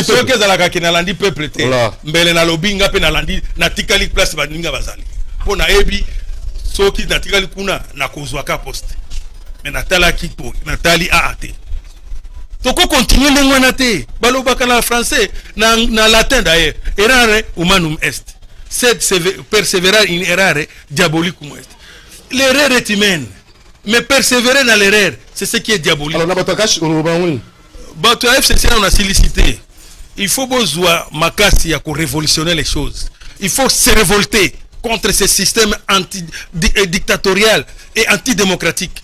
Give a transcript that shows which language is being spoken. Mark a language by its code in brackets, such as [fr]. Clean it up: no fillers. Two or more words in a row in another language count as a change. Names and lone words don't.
[ln] Soki ezalaka ke na landi peuple te. Mbele na lobinga pe na landi na tikali place baninga bazali. Pona ebi soki na tikali kuna na kozwa ka poste. Mais na tala kipo na tali aate. Toko continuer lengwana te. Balobaka na français na latin d'ailleurs. [la] Errare humanum est. Sed persévérer in errare diabolicum est. [fr] L'erreur est humaine, mais persévérer dans l'erreur, c'est ce qui est diabolique. Alors, FCC, on a sollicité. Il faut besoin makasi à révolutionner les choses. Il faut se révolter contre ce système dictatorial et antidémocratique.